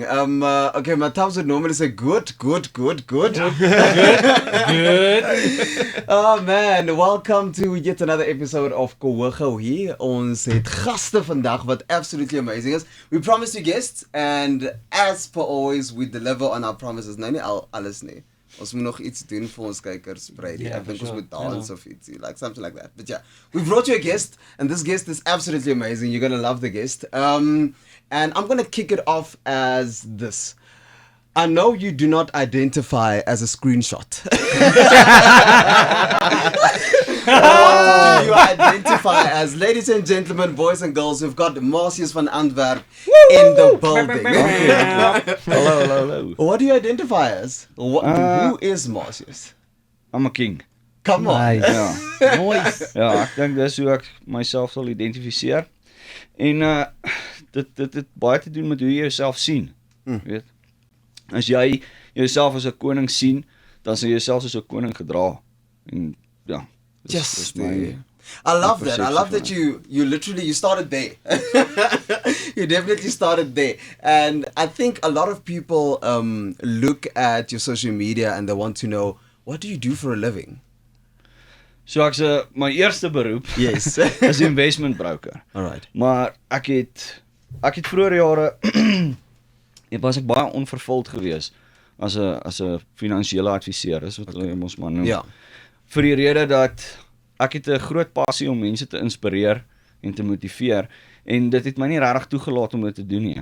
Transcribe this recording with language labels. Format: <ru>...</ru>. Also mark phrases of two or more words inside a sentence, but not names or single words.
<en>Okay, my thumbs would normally say good. Good. Oh man, welcome to yet another episode of Kowago hier.</en> <af>Ons het gaste vandag wat</af> <en>absolutely amazing</en> <af>is.</af> <en>We promised you guests and as per always we deliver on our promises.</en> <af>Nou nie alles nie. Ons moet nog iets doen vir ons kykers, Brady.</af> <en>Yeah, I think ons sure.</en> <af>moet dance of iets,</af> <en>like something like that. But yeah, we brought you a guest and this guest is absolutely amazing. You're going to love the guest. And I'm going to kick it off as this. I know you do not identify as a screenshot. What do you identify as? Ladies and gentlemen, boys and girls, we've got Marcius Van Antwerp in the building. Hello. What do you identify as? Who is Marcius? I'm a king. Come on. Nice. Ja. Nice.</en> <af>Ja, ek dink dis hoe ek myself sal identifiseer. En dit het baie te doen met hoe jy jouself sien. Weet? As jy jouself as 'n koning sien, dan sal jy jouself as 'n koning gedra. En ja, dis my</af> <en>I love that. I love perception that you literally you started there. You definitely started there. And I think a lot of people look at your social media and they want to know, what do you do for a living?</en> <af>So ek sê my eerste beroep</af> <en>Yes. is investment broker. Alright.</en> <af>Maar ek het vroeër jare was ek baie onvervuld geweest as 'n finansiële adviseur, is wat hulle ons maar noem. Ja. Vir die rede dat ek het 'n groot passie om mense te inspireer en te motiveer en dit het my nie regtig toegelaat om dit te doen nie.</af>